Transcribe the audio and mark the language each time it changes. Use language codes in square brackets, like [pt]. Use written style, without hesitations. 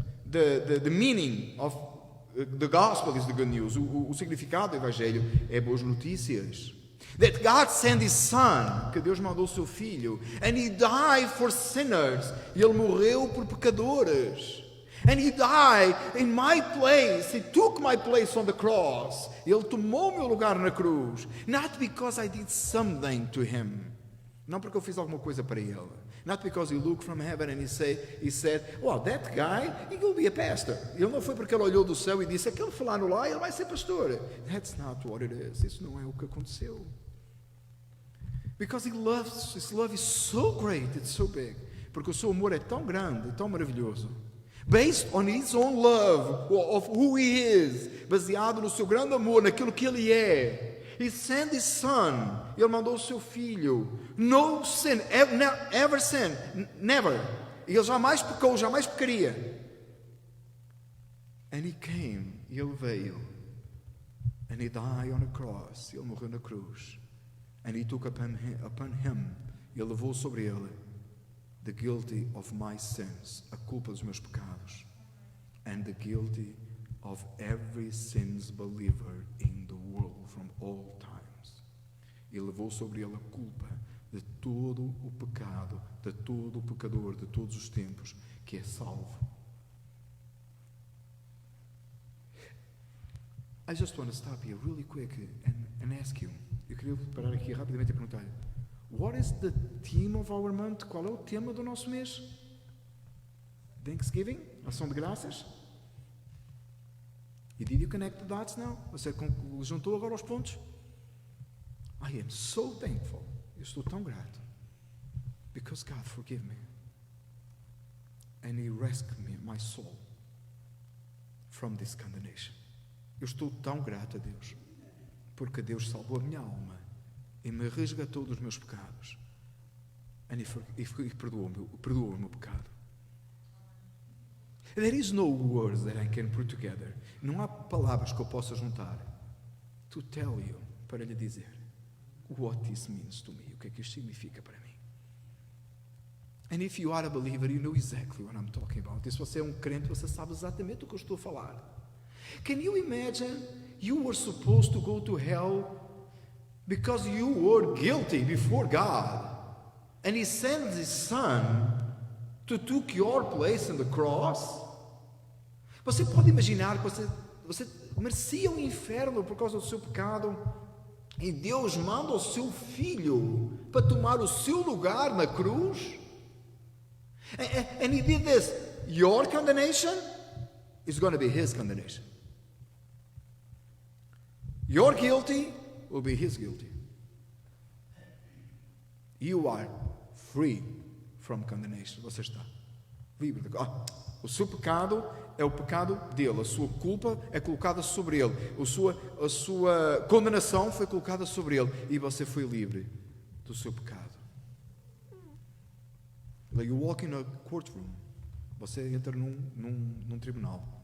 [en] The meaning of the gospel is the good news. [pt] O significado do Evangelho é boas notícias. [en] That God sent His Son, [pt] que Deus mandou o seu Filho, [en] and He died for sinners, [pt] e Ele morreu por pecadores. [en] And He died in my place, He took my place on the cross. [pt] Ele tomou o meu lugar na cruz, [en] not because I did something to Him, [pt] não porque eu fiz alguma coisa para Ele, [en] not because He looked from heaven and He said, well, that guy, he will be a pastor. [pt] Ele não foi porque Ele olhou do céu e disse, aquele fulano lá, ele vai ser pastor. [en] That's not what it is. [pt] Isso não é o que aconteceu. [en] Because His love is so great, it's so big. [pt] Porque o seu amor é tão grande, tão maravilhoso. [en] Based on His own love, of who He is. [pt] Baseado no seu grande amor, naquilo que Ele é. [en] He sent His Son. [pt] Ele mandou o seu Filho. [en] No sin, ever sin, never. [pt] Ele jamais pecou, jamais pecaria. [en] And He came, [pt] e Ele veio. [en] And He died on a cross. [pt] Ele morreu na cruz. [en] And He took upon Him, [pt] Ele levou sobre Ele, [en] the guilty of my sins, [pt] a culpa dos meus pecados, [en] and the guilty of every sins believer in the world from all times. [pt] Ele levou sobre Ele a culpa de todo o pecado, de todo o pecador, de todos os tempos, que é salvo. [en] I just want to stop here really quick and ask you. [pt] Eu queria parar aqui rapidamente e perguntar-lhe: [en] what is the theme of our month? [pt] Qual é o tema do nosso mês? [en] Thanksgiving? [pt] Ação de graças? [en] E did you connect the dots now? [pt] Você juntou agora os pontos? [en] I am so thankful. [pt] Eu estou tão grato. [en] Because God forgave me. And He rescued me, my soul, from this condemnation. [pt] Eu estou tão grato a Deus, porque Deus salvou a minha alma e me resgatou dos meus pecados. E perdoou o meu pecado. [en] There is no words that I can put together. [pt] Não há palavras que eu possa juntar [en] to tell you, [pt] para lhe dizer [en] what this means to me, [pt] o que é que isto significa para mim. [en] And if you are a believer, you know exactly what I'm talking about. [pt] E se você é um crente, você sabe exatamente o que eu estou a falar. [en] Can you imagine you were supposed to go to hell because you were guilty before God, and He sent His Son to took your place on the cross. [pt] Você pode imaginar que você merecia o inferno por causa do seu pecado, e Deus manda o seu Filho para tomar o seu lugar na cruz? [en] And He did this. Your condemnation is going to be His condemnation. Your guilty will be His guilty. You are free from condemnation. [pt] Você está livre. O seu pecado é o pecado dele. A sua culpa é colocada sobre ele. A sua condenação foi colocada sobre ele. E você foi livre do seu pecado. [en] Like you walk in a courtroom. [pt] Você entra num tribunal.